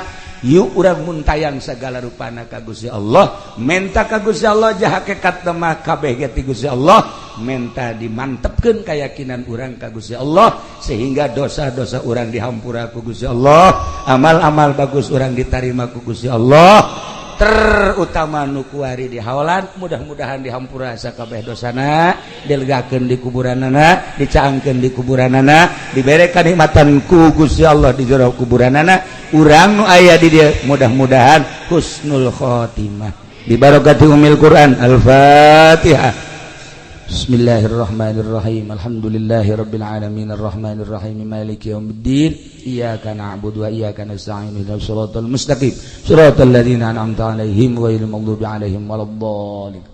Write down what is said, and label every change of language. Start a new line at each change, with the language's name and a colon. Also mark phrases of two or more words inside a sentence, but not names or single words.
Sundanese: Yuk urang mun tayang sagala rupana ka Gusti Allah, menta ka Gusti Allah jah hakikat mah kabeh ge ti Gusti Allah, menta dimantepkeun keyakinan urang ka Gusti Allah sehingga dosa-dosa urang dihampura ku Gusti Allah, amal-amal bagus urang ditarima ku Gusti Allah, terutama nu kuari di hawalan mudah-mudahan dihampura sakabeh dosana, dilegakeun di kuburanana, dicaangkeun di kuburanana, dibere kanikmatan ku Gusti Allah di jero kuburanana. Urang nu aya di dieu mudah-mudahan
Arabic: حسن الخاتمة ببركة أم القرآن. Al-Fatihah. بسم الله الرحمن الرحيم. الحمد لله رب العالمين الرحمن الرحيم مالك يوم الدين. إياك نعبد وإياك نستعين اهدنا الصراط المستقيم صراط الذين أنعمت عليهم غير المغضوب عليهم ولا الضالين.